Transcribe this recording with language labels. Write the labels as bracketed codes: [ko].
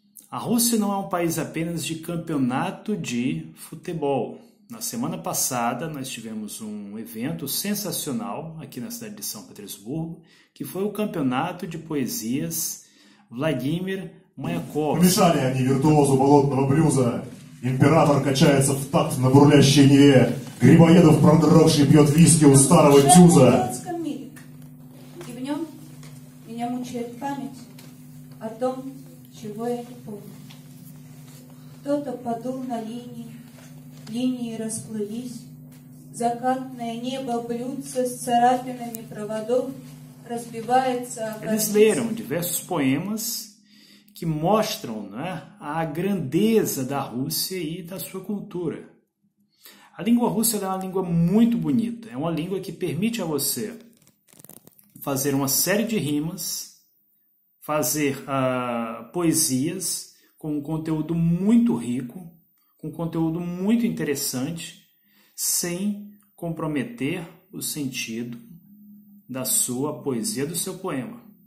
[pt] A Rússia não é um país apenas de campeonato de futebol. Na semana passada, nós tivemos um evento sensacional aqui na cidade de São Petersburgo, que foi o campeonato de poesias Владимир Маяков. [ru] Помешали они виртуозу болотного блюза. Император качается в такт на бурлящей Неве. Грибоедов продрогший пьет виски у старого тюза. И в нем меня мучает память о том, чего я не помню. Кто-то подул на линии расплылись, закатное небо блюдце с царапинами проводов разбивается о [pt] Eles leram diversos poemas que mostram, né, a grandeza da Rússia e da sua cultura. A língua russa é uma língua muito bonita, é uma língua que permite a você fazer uma série de rimas, fazer poesias com um conteúdo muito rico, com conteúdo muito interessante, sem comprometer o sentido da sua poesia, do seu poema.